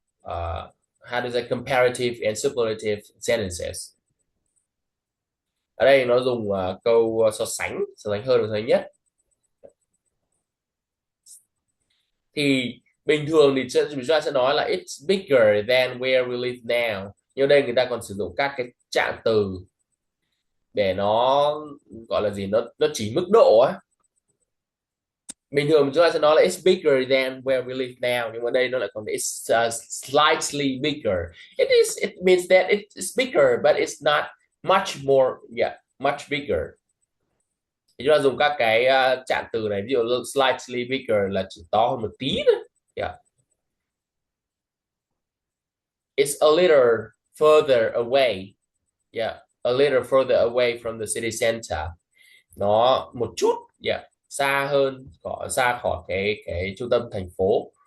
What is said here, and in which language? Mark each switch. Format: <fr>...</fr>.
<en>how to say comparative and superlative sentences.</en> <vi>Ở đây nó dùng câu so sánh hơn là so sánh nhất. Thì bình thường thì chúng ta sẽ nói là</vi> <en>it's bigger than where we live now.</en> <vi>Nhưng đây người ta còn sử dụng các cái trạng từ để nó gọi là gì, nó chỉ mức độ á. Bình thường chúng ta sẽ nói là</vi> <en>it's bigger than where we live now,</en> <vi>nhưng mà đây nó lại còn</vi> <en>it's slightly bigger. It means that it's bigger but it's not much more, much bigger.</en> <vi>Thì chúng ta dùng các cái trạng từ này, ví dụ</vi> <en>slightly bigger</en> <vi>là chỉ to hơn một tí thôi.</vi> <en>It's a little further away. A little further away from the city center.</en> <vi>Nó một chút, xa hơn, xa khỏi cái trung tâm thành phố.</vi>